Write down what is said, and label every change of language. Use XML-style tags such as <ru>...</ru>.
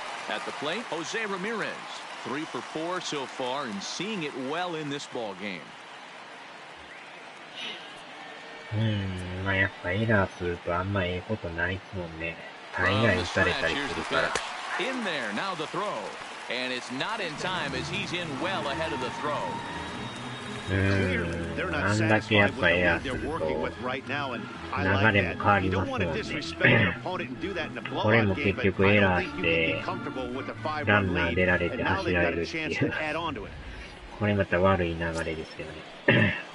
<en>At the plate, Jose Ramirez, 3 for 4 so far and seeing it well in this ball game.</en> <ja>まあやっぱエラーするとあんまええことないっすもんね。大概打たれたりするから。</ja> <en>In there, now the throw. And it's not in time as he's in well ahead of the throw.</en> <ja>なんだけやっぱエラーすると流れも変わりますもんね。これも結局エラーしてランナー出られて走られるっていうこれまた悪い流れですよね。</ja>